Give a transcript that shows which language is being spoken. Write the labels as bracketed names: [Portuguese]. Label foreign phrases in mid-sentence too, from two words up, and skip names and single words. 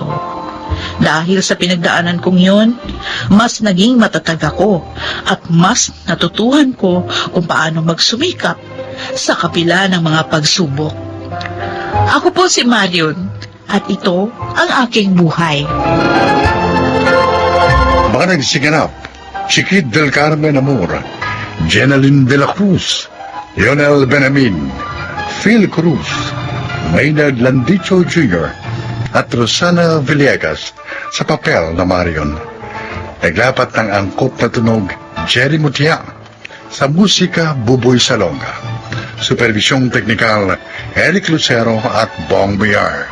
[Filipino] Dahil sa pinagdaanan kong yun, mas naging matatag ako at mas natutuhan ko kung paano magsumikap sa kapila ng mga pagsubok. Ako po si Marion at ito ang aking buhay. Mga nagsiganap, Chiquit del Carmen Amor, Jenaline de la Cruz, Lionel Benamin, Phil Cruz, Maynard Landicho Jr., at Rosana Villegas sa papel na Marion. Naglapat ng angkop na tunog Jerry Mutia, sa musika Buboy Salonga. Supervisyong teknikal Eric Lucero at Bong Biar.